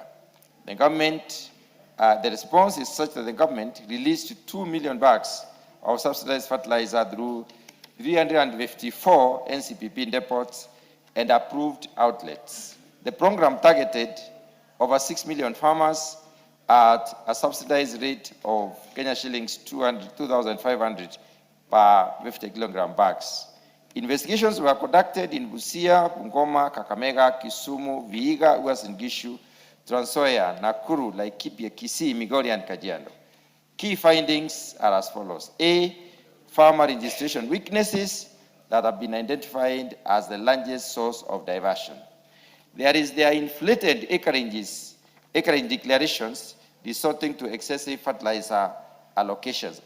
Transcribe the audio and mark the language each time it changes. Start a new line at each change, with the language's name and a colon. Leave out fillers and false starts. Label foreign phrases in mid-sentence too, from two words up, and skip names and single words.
English: The government, the response is such that the government released 2 million bags of subsidized fertilizer through 354 NCPB depots and approved outlets. The program targeted over 6 million farmers at a subsidized rate of Kenya shillings 2,500 per 50 kilogram bags. Investigations were conducted in Busia, Bungoma, Kakamega, Kisumu, Vihiga, Uasin Gishu, Trans Nzoia, Nakuru, Laikipia, Kisii, Migori, and Kajiado. Key findings are as follows. A, farmer registration weaknesses that have been identified as the largest source of diversion. There are inflated acreage declarations resorting to excessive fertilizer allocations.